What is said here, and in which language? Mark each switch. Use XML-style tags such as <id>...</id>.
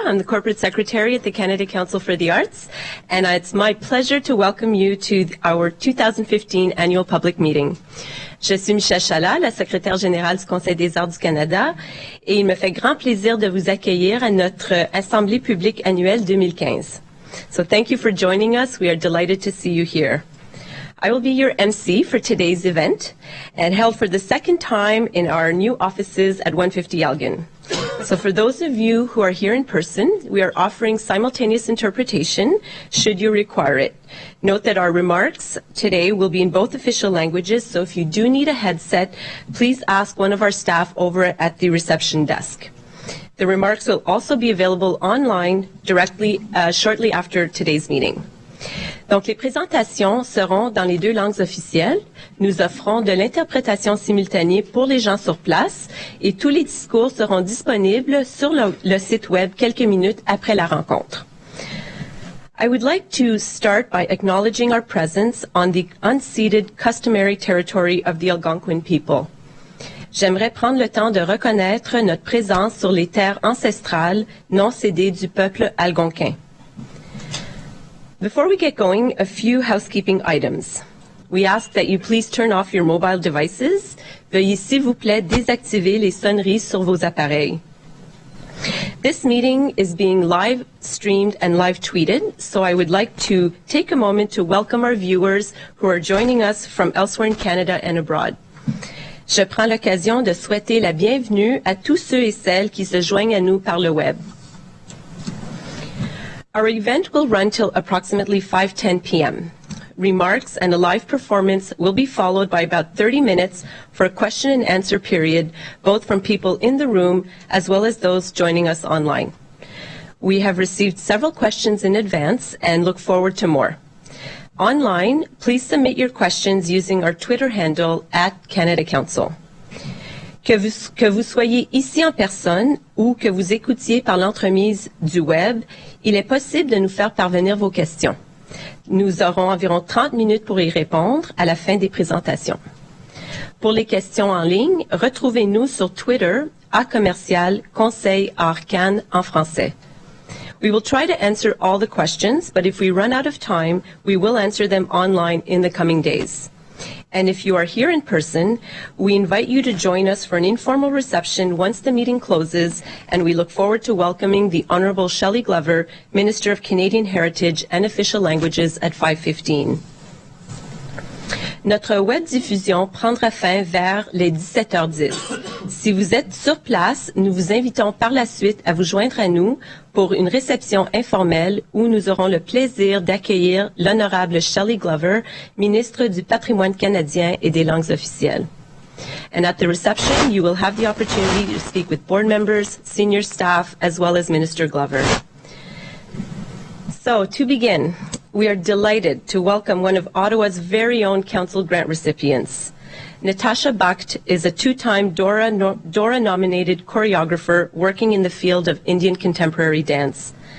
<en>I'm the Corporate Secretary at the Canada Council for the Arts, and it's my pleasure to welcome you to our 2015 annual public meeting.</en> <fr>Je suis Michelle Chawla, la secrétaire générale du Conseil des arts du Canada, et il me fait grand plaisir de vous accueillir à notre Assemblée publique annuelle 2015.</fr> <en>So thank you for joining us. We are delighted to see you here. I will be your MC for today's event, and held for the second time in our new offices at 150 Elgin. So for those of you who are here in person, we are offering simultaneous interpretation should you require it. Note that our remarks today will be in both official languages, so if you do need a headset, please ask one of our staff over at the reception desk. The remarks will also be available online directly shortly after today's meeting.</en> <fr>Donc, les présentations seront dans les deux langues officielles. Nous offrons de l'interprétation simultanée pour les gens sur place et tous les discours seront disponibles sur le site web quelques minutes après la rencontre.</fr> <en>I would like to start by acknowledging our presence on the unceded customary territory of the Algonquin people.</en> <fr>J'aimerais prendre le temps de reconnaître notre présence sur les terres ancestrales non cédées du peuple algonquin.</fr> <en>Before we get going, a few housekeeping items. We ask that you please turn off your mobile devices.</en> <fr>Veuillez s'il vous plaît désactiver les sonneries sur vos appareils.</fr> <en>This meeting is being live streamed and live tweeted, so I would like to take a moment to welcome our viewers who are joining us from elsewhere in Canada and abroad.</en> <fr>Je prends l'occasion de souhaiter la bienvenue à tous ceux et celles qui se joignent à nous par le web.</fr> <en>Our event will run till approximately 5:10 p.m. Remarks and a live performance will be followed by about 30 minutes for a question and answer period, both from people in the room as well as those joining us online. We have received several questions in advance and look forward to more. Online, please submit your questions using our Twitter handle @Canada Council.</en> <fr>Que vous soyez ici en personne ou que vous écoutiez par l'entremise du web, il est possible de nous faire parvenir vos questions. Nous aurons environ 30 minutes pour y répondre à la fin des présentations. Pour les questions en ligne, retrouvez-nous sur Twitter @Conseil Art Can en français.</fr> <en>We will try to answer all the questions, but if we run out of time, we will answer them online in the coming days. And if you are here in person, we invite you to join us for an informal reception once the meeting closes, and we look forward to welcoming the Honourable Shelley Glover, Minister of Canadian Heritage and Official Languages at 5:15.</en> <fr>Notre web diffusion prendra fin vers les 17h10. Si vous êtes sur place, nous vous invitons par la suite à vous joindre à nous pour une réception informelle où nous aurons le plaisir d'accueillir l'honorable Shelley Glover, ministre du Patrimoine canadien et des langues officielles.</fr> <en>And at the reception, you will have the opportunity to speak with board members, senior staff, as well as Minister Glover. So, to begin, we are delighted to welcome one of Ottawa's very own Council Grant recipients. Natasha Bakht is a two-time Dora-nominated choreographer working in the field of Indian contemporary dance.</en>